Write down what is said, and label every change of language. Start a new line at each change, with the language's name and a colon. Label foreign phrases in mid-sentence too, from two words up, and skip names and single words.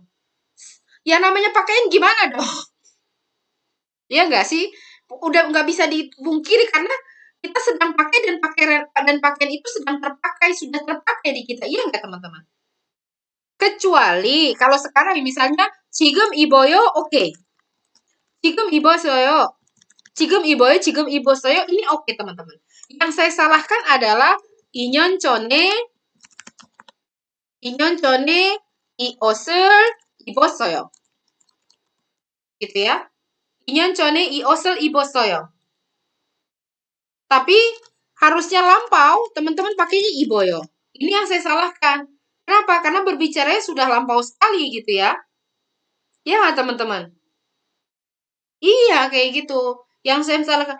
Indonesian: Ya namanya pakaian gimana dong? Ya nggak sih? Udah nggak bisa dipungkiri karena kita sedang pakai dan pakaian itu sedang terpakai, sudah terpakai di kita. Iya nggak teman-teman? Kecuali kalau sekarang misalnya
Korean: 지금 입어요,
Indonesian: oke.
Korean: 지금 입었어요. 지금 입어요, 지금 입었어요.
Indonesian: Ini oke teman-teman. Yang saya salahkan adalah
Korean: 2년 전에 2년 전에 이 옷을 입었어요.
Indonesian: gitu ya.
Korean: 2년 전에 이 옷을 입었어요.
Indonesian: Tapi harusnya lampau, teman-teman pakainya iboyo. Ini yang saya salahkan. Kenapa? Karena berbicaranya sudah lampau sekali gitu ya. Ya nggak teman-teman? Iya, kayak gitu. Yang saya salahkan.